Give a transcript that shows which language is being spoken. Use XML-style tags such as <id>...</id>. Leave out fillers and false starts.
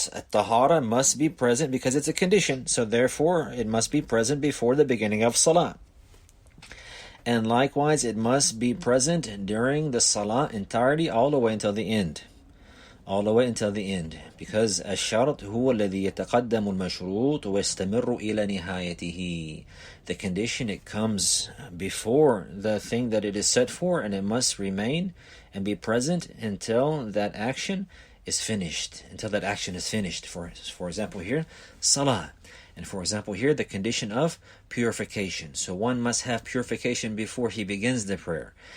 <en>Tahara must be present because it's a condition, so therefore it must be present before the beginning of salah. And likewise, it must be present during the salah entirety, all the way until the end. All the way until the end.</en> <ar>Because الشرط هو الذي يتقدم المشروط ويستمر إلى نهايته.</ar> <en>The condition, it comes before the thing that it is set for, and it must remain and be present until that action is finished. Until that action is finished. For example here, salah. And for example here, the condition of purification. So one must have purification before he begins the prayer.</en>